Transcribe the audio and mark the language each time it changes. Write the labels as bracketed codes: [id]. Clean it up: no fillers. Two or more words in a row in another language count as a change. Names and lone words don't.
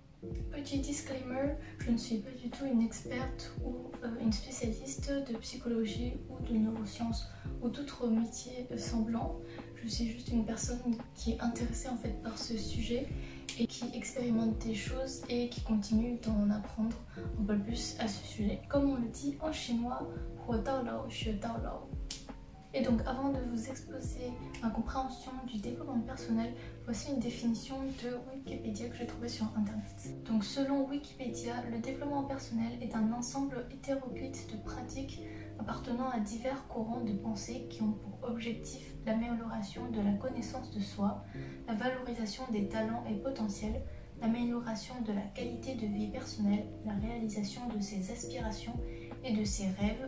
[fr] Petit disclaimer, je ne suis pas du tout une experte ou une spécialiste de psychologie ou de neurosciences ou d'autres métiers semblants. Je suis juste une personne qui est intéressée en fait par ce sujet et qui expérimente des choses et qui continue d'en apprendre un peu plus à ce sujet. Comme on le dit en chinois, [zh] 活到老学到老. [fr] Et donc avant de vous exposer ma compréhension du développement personnel, voici une définition de Wikipédia que j'ai trouvée sur internet. Donc selon Wikipédia, le développement personnel est un ensemble hétéroclite de pratiques appartenant à divers courants de pensée qui ont pour objectif l'amélioration de la connaissance de soi, la valorisation des talents et potentiels, l'amélioration de la qualité de vie personnelle, la réalisation de ses aspirations et de ses rêves.